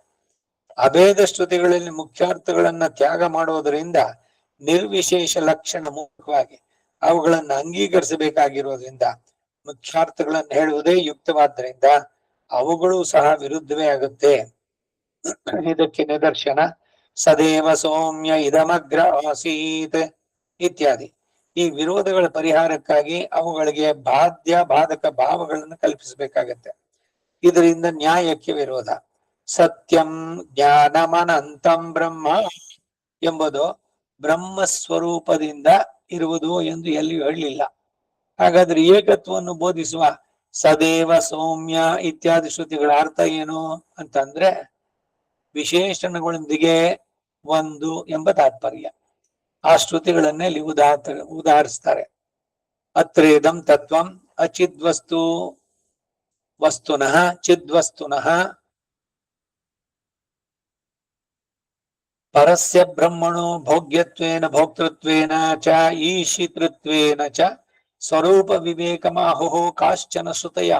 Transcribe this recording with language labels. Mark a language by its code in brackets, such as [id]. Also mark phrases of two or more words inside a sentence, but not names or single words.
[kn] ಅಭೇದ ಶ್ರುತಿಗಳಲ್ಲಿ ಮುಖ್ಯಾರ್ಥಗಳನ್ನ ತ್ಯಾಗ ಮಾಡುವುದರಿಂದ ನಿರ್ವಿಶೇಷ ಲಕ್ಷಣ ಮುಖವಾಗಿ ಅವುಗಳನ್ನು ಅಂಗೀಕರಿಸಬೇಕಾಗಿರೋದ್ರಿಂದ ಮುಖ್ಯಾರ್ಥಗಳನ್ನು ಹೇಳುವುದೇ ಯುಕ್ತವಾದ್ದರಿಂದ ಅವುಗಳು ಸಹ ವಿರುದ್ಧವೇ ಆಗುತ್ತೆ. ಇದಕ್ಕೆ ನಿದರ್ಶನ [sa] ಸದೇವ ಸೌಮ್ಯ ಇದಮಗ್ರ ಆಸೀತ್ [kn] ಇತ್ಯಾದಿ. ಈ ವಿರೋಧಗಳ ಪರಿಹಾರಕ್ಕಾಗಿ ಅವುಗಳಿಗೆ ಬಾಧ್ಯ ಬಾಧಕ ಭಾವಗಳನ್ನು ಕಲ್ಪಿಸಬೇಕಾಗತ್ತೆ. ಇದರಿಂದ ನ್ಯಾಯಕ್ಕೆ ವಿರೋಧ. [sa] ಸತ್ಯಂ ಜ್ಞಾನಮನಂತಂ ಬ್ರಹ್ಮ [kn] ಎಂಬುದು ಬ್ರಹ್ಮ ಸ್ವರೂಪದಿಂದ ಇರುವುದು ಎಂದು ಎಲ್ಲಿಯೂ ಹೇಳಲಿಲ್ಲ. ಹಾಗಾದ್ರೆ ಏಕತ್ವವನ್ನು ಬೋಧಿಸುವ [sa] ಸದೇವ ಸೌಮ್ಯ [kn] ಇತ್ಯಾದಿ ಶ್ರುತಿಗಳ ಅರ್ಥ ಏನು ಅಂತಂದ್ರೆ ವಿಶೇಷಣಗಳೊಂದಿಗೆ ಒಂದು ಎಂಬ ತಾತ್ಪರ್ಯ. ಆ ಶ್ರುತಿಗಳನ್ನೇ ಇಲ್ಲಿ ಉದಾಹರಿಸ್ತಾರೆ. [sa] ಅತ್ರೇದಂ ತತ್ವಂ ಅಚಿದ್ವಸ್ತು ವಸ್ತುನಃ ಚಿದ್ವಸ್ತುನಃ ಪರಸ್ಯ ಬ್ರಹ್ಮಣೋ ಭೋಗ್ಯತ್ವೇನ ಭೋಕ್ತೃತ್ವೇನ ಚ ಈಶಿತೃತ್ವೇನ ಚ ಸ್ವರೂಪ ವಿವೇಕಮಾಹುಃ ಕಾಶ್ಚನ ಶ್ರುತಯಃ.